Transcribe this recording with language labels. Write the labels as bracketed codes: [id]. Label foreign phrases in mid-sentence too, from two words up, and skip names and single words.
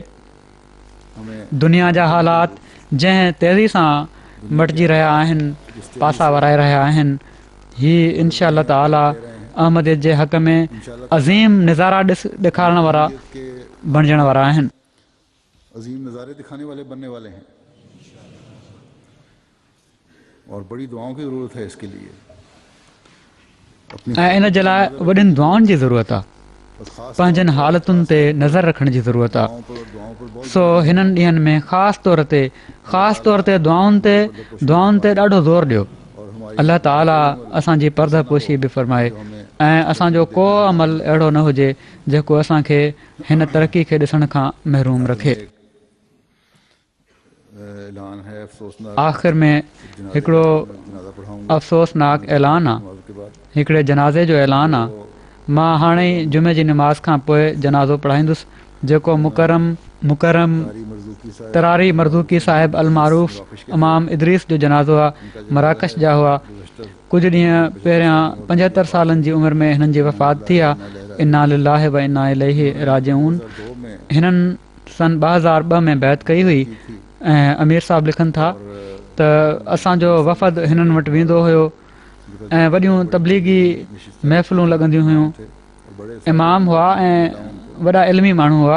[sd] दुनिया जा हालात जंहिं तेज़ी सां मटिजी रहिया आहिनि, पासा वराए रहिया आहिनि, हीअ [ar] إن شاء الله تعالى [sd] अहमद जे हक़ में अज़ीम नज़ारा ॾेखारण वारा बणिजण वारा आहिनि। [ur] اور بڑی دعاؤں کی ضرورت ہے اس کے لیے. [sd] ऐं इन जे लाइ वॾियुनि दुआउनि जी ज़रूरत आहे, [ur] خاص [sd] पंहिंजनि हालतुनि ते नज़र रखण जी ज़रूरत आहे। [ur] دعاؤں پر بہت [sd] सो हिननि ॾींहंनि में ख़ासि तौर ते दुआउनि ते ॾाढो ज़ोर ॾियो। [ur] اور ہماری [ar] الله تعالى [sd] असांजी परदपोशी बि फ़रमाए ऐं असांजो को अमल अहिड़ो न हुजे जेको असांखे हिन तरक़ी खे ॾिसण खां महरूम रखे। [ur] اعلان ہے افسوسناک [sd] आख़िर में हिकिड़ो [ur] جنازہ پڑھاؤں گا [sd] अफ़सोसनाक ऐलान आहे, [ur] کے بعد [sd] हिकिड़े जनाज़े जो ऐलान आहे। मां हाणे ई जुमे जी नमाज़ खां पोइ जनाज़ो पढ़ाईंदुसि, जेको मुकरम तरारी मरज़ूकी साहिब अलमारूफ़ इमाम इदरीस जो जनाज़ो आहे। मराकश जा हुआ। कुझु ॾींहं पहिरियां 75 सालनि जी उमिरि में हिननि जी वफ़ात थी आहे। [ar] إنا لله وإنا إليه راجعون. [sd] हिननि सन 2002 में बैत कई हुई ऐं अमीर साहब लिखनि था त असांजो वफ़द हिननि वटि वेंदो हुयो ऐं वॾियूं तबलीगी महफ़िलूं लॻंदियूं हुयूं। इमाम हुआ ऐं वॾा इल्मी माण्हू हुआ।